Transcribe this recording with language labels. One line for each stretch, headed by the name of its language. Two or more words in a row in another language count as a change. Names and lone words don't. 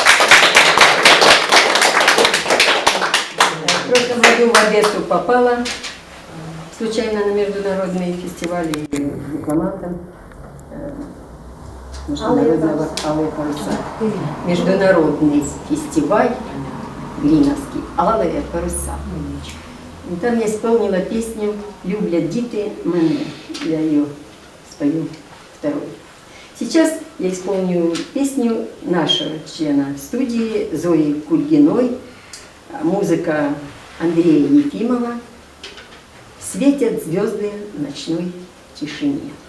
Russian: В прошлом году в Одессу попала случайно на международные фестивали дипломатом международного «Алые паруса». Международный фестиваль Глиновский «Алые паруса». И там я исполнила песню «Люблять діти мене». Я ее спою второй. Сейчас я исполню песню нашего члена студии Зои Кульгиной, музыка Андрея Ефимова «Светят звезды в ночной тишине».